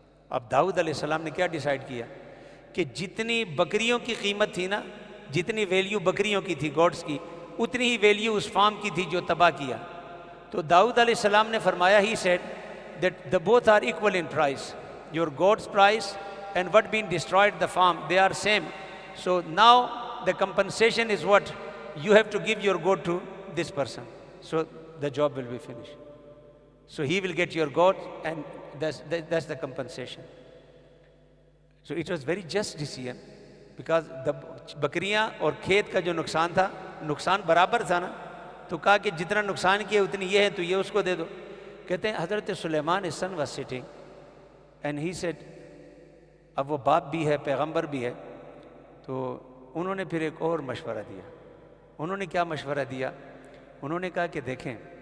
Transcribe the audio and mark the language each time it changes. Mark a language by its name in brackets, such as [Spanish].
[Urdu] اب داؤد علیہ السلام نے کیا ڈیسائیڈ کیا کہ جتنی بکریوں کی قیمت تھی نا, جتنی ویلیو بکریوں کی تھی, گوڈس کی, اتنی ہی ویلیو اس فارم کی تھی جو تباہ کیا. تو داؤد علیہ السلام نے فرمایا, [English] He said that the both are equal in price. Your goat's price and what been destroyed the farm, they are same. So now the compensation is what you have to give your goat to this person. So the job will be finished. So he will get your goat and that's the compensation. So it was very just decision. [Urdu] Because بکریاں اور کھیت کا جو نقصان تھا، نقصان برابر تھا نا، تو کہا کہ جتنا نقصان کیا اتنی یہ ہے تو یہ اس کو دے دو۔ کہتے ہیں حضرت سلیمان [English] his son was sitting and he said، [Urdu] اب وہ باپ بھی ہے پیغمبر بھی ہے، تو انہوں نے پھر ایک اور مشورہ دیا۔ انہوں نے کیا مشورہ دیا؟ انہوں نے کہا کہ دیکھیں